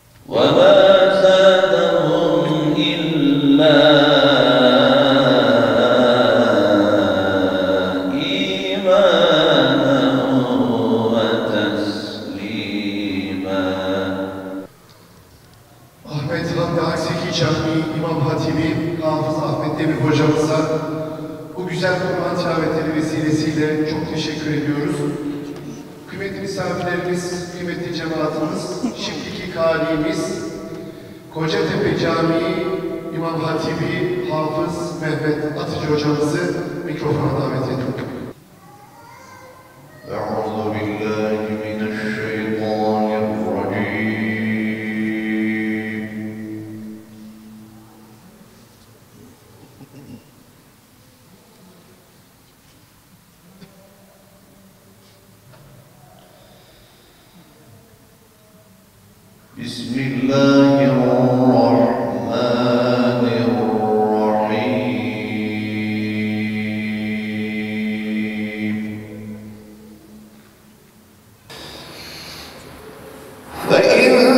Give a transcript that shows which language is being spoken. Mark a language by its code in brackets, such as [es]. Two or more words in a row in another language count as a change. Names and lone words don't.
[ar] وما زادهم إلا إيمانا وتسليما. [tr] Ahmet Hamdi Akseki Camii İmam Hatibi Hafız Ahmet Demir hocamıza bu güzel Kur'an tilavetleri vesilesiyle çok teşekkür ediyoruz. Kıymetli misafirlerimiz, kıymetli cemaatimiz, şimdiki kâlimiz Kocatepe Camii İmam Hatibi Hafız Mehmet Atıcı hocamızı mikrofona davet ediyorum. [ar] أعوذ بالله من الشيطان الرجيم بسم الله الرحمن الرحيم فإن